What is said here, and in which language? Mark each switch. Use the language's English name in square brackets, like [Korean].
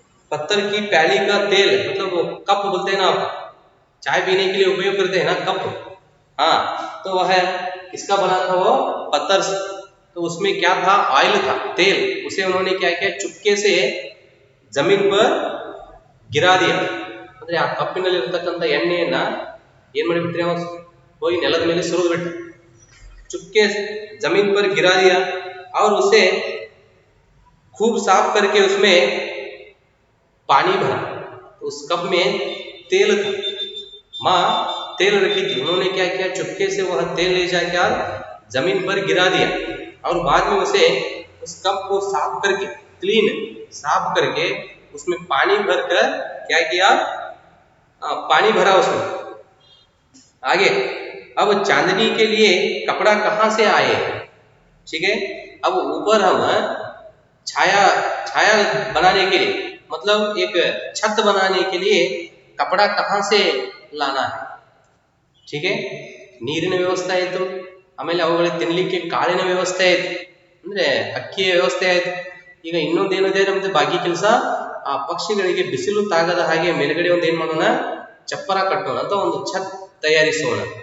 [Hindi] पत्थर की प्याली का तेल मतलब वो कप बोलते हैं ना, आप चाय पीने के लिए उपयोग करते हैं ना कप, तो वह किसका बना था, वो पत्थर से। तो उसमें क्या था, ऑयल था, तेल। उसे उन्होंने क्या किया, चुपके से जमीन पर गिरा दिया। [Kannada] ಅಂದ್ರೆ ಆ ಕಪ್ಪಿನಲ್ಲಿ ಇರತಕ್ಕಂತ ಎಣ್ಣೆಯನ್ನ ಏನ್ ಮಾಡಿಬಿಟ್ರಿ, ಹೋಗಿ ನೆಲದ ಮೇಲೆ ಸುರಿದು ಬಿಟ್ಟ। [Hindi] चुपके जमीन पर गिरा दिया और उसे खूब साफ करके उसमें पानी भरा। तो उस कप में तेल था, माँ तेल रखी थी। उन्होंने क्या किया, चुपके से वह तेल ले जाकर जमीन पर गिरा दिया और बाद में उसे उस कप को साफ करके, क्लीन साफ करके उसमें पानी भरकर क्या किया, पानी भरा उसमें। आगे अब चांदनी के लिए कपड़ा कहाँ से आए, ठीक है। अब ऊपर हम छाया छाया बनाने के लिए मतलब एक छत बनाने के लिए कपड़ा कहाँ से लाना है, ठीक है। [Kannada] ನೀರಿನ ವ್ಯವಸ್ಥೆ ಆಯಿತು, ಆಮೇಲೆ ಅವುಗಳಿಗೆ ತಿನ್ನಲಿಕ್ಕೆ ಕಾಳಿನ ವ್ಯವಸ್ಥೆ ಆಯಿತು, ಅಂದ್ರೆ ಅಕ್ಕಿಯ ವ್ಯವಸ್ಥೆ ಆಯಿತು। ಈಗ ಇನ್ನೊಂದೇನಿದೆ ನಮ್ದು ಬಾಕಿ ಕೆಲಸ, ಆ ಪಕ್ಷಿಗಳಿಗೆ ಬಿಸಿಲು ತಾಗದ ಹಾಗೆ ಮೇಲ್ಗಡೆ ಒಂದು ಏನ್ ಮಾಡೋಣ, ಚಪ್ಪರ ಕಟ್ಟೋಣ ಅಥವಾ ಒಂದು ಛತ್ ತಯಾರಿಸೋಣ।